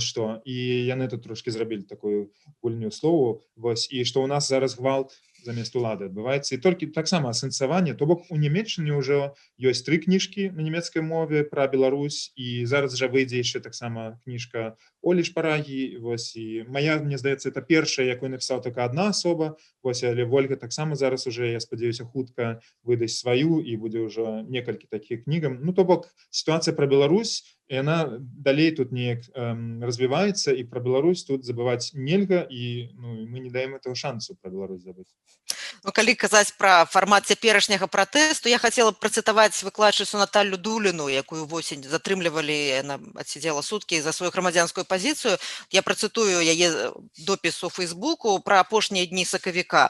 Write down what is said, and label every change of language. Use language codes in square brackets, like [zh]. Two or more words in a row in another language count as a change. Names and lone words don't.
[be] што, і яны тут трошкі зрабілі такую гульню слову, вось, і што ў нас зараз гвалт замест улады адбываецца, і толькі таксама асэнсаванне, то бок у Нямецчыне ўжо ёсць 3 кніжкі на нямецкай мове пра Беларусь, і зараз жа выйдзе яшчэ таксама кніжка Олі Шпарагі, вось, і мая, мне здаецца, это першая, якую напісала толькі адна асоба, вось, але Вольга таксама зараз уже, я спадзяюся, хутка выдасць сваю, і будзе ўжо некалькі такіх кнігам. Ну, то бок, сітуацыя пра Беларусь, яна далей тут неяк развіваецца, і пра Беларусь тут забываць нельга, і мы не [ru] даем этого [be] шансу пра Беларусь забыць. Ну, калі казаць пра фармат цяперашняга пратэсту, я хацела працытаваць выкладчыцу Наталлю Дуліну, якую восень затрымлівалі, яна адсидзела суткі за сваю грамадзянскую пазіцыю. Я працытую яе допіс у Фейсбуку пра апошнія дні сакавіка.